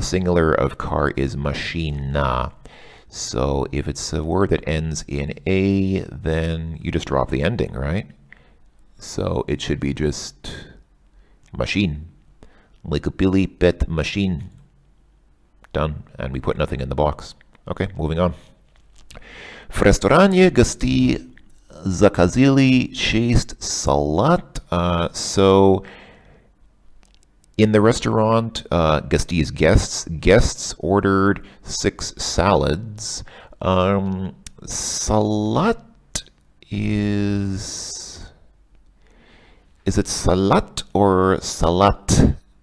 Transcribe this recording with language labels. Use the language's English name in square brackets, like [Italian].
[English] The singular of car is machina. So if it's a word that ends in a, then you just drop the ending, right? So it should be just machine. [Russian] Мы купили 5 машин. [English] Done. And we put nothing in the box. Okay, moving on. [Russian] В ресторане гости заказали 6 салат. [English] So in the restaurant, гости is guests ordered 6 salads. Salat is it salat or salat?